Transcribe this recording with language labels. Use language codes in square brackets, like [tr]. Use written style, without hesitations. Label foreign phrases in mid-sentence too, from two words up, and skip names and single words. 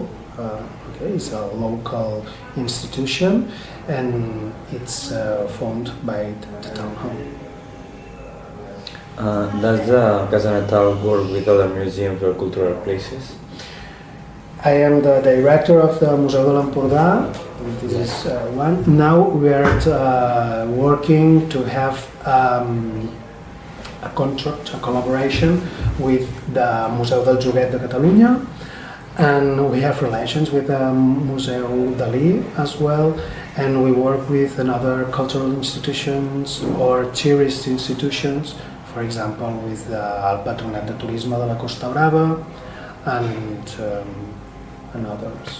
[en] It's a local institution, and it's funded by the town hall. Does the Casa Natal work with other museums or cultural places? I am the director of the Museu de l'Empordà. This is one. Now we are working to have a contract, a collaboration with the Museu del Joguet de Catalunya. And we have relations with Museu Dali as well, and we work with another cultural institutions or tourist institutions, for example with the El Patronat de Turisme de la Costa Brava and others.